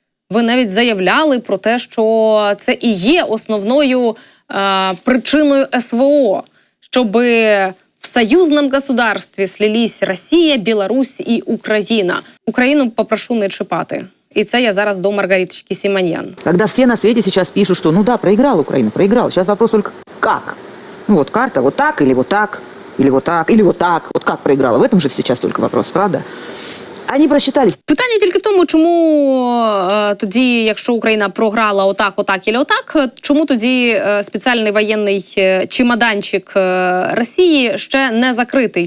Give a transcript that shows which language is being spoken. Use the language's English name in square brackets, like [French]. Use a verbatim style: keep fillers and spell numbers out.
[Ukrainian] Ви навіть заявляли про те, що це і є основною е, причиною СВО, щоби в союзном государстві слились Росія, Білорусь і Україна. Україну попрошу не чіпати. І це я зараз до Маргариточки Симоньян. [Russian] Когда все на свете сейчас пишут, что ну да, проиграл Украина, проиграл. Сейчас вопрос только как? Ну вот карта вот так, или вот так, или вот так, или вот так. Вот как проиграла? В этом же сейчас только вопрос, правда? Они просчитали. [Ukrainian] Питання тільки в тому, чому е, тоді, якщо Україна програла отак, отак і отак, чому тоді е, спеціальний воєнний е, чемоданчик е, Росії ще не закритий?